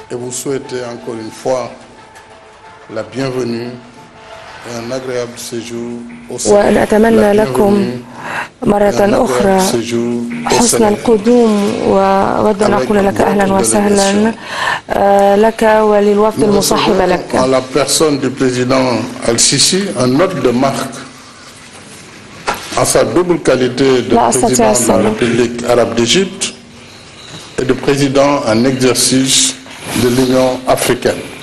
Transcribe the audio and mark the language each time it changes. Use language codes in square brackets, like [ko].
[fr] souhaiter encore une fois la bienvenue et un agréable séjour au Sénégal. [ar] وأن أتمنى لكم مرة أخرى حسن القدوم، وأود أن أقول لك أهلا وسهلا لك وللوفد المصاحب لك. [fr] À la personne du président Al-Sisi, un note de marque en sa double qualité de président de la République arabe d'Égypte et de président en exercice de l'Union africaine.